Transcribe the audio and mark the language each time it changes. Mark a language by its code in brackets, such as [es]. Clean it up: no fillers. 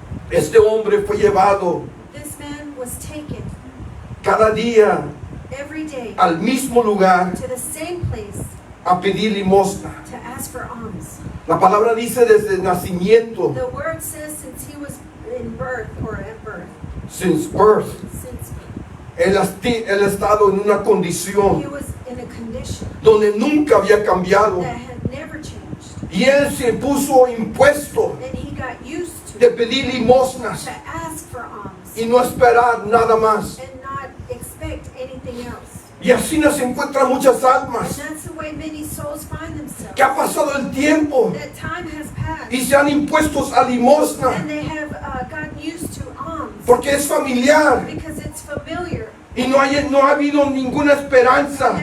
[es] Este hombre fue llevado [en] This man was taken [es] cada día [en] every day [es] al mismo lugar [en] to the same place [es] a pedir limosna. [en] to ask for alms. [es] La palabra dice desde el nacimiento, [en] The word says since he was in birth or at birth, since birth, since [es] él ha estado en una [en] he [es] condición [en] was in a condition [es] donde nunca había cambiado. [en] that had never changed. [es] Y él se puso impuesto [en] And he got used [es] de [en] to [es] pedir limosnas [en] ask for alms [es] y no esperar nada más. [en] and not expect anything else. [es] Y así nos encuentran muchas [en] And [es] almas [en] that's the way many souls find themselves. [es] que ha pasado el tiempo [en] That time has passed [es] y se han impuestos a limosna [en] and they have gotten used to alms [es] porque es familiar [en] because it's familiar. [es] y no ha habido ninguna esperanza,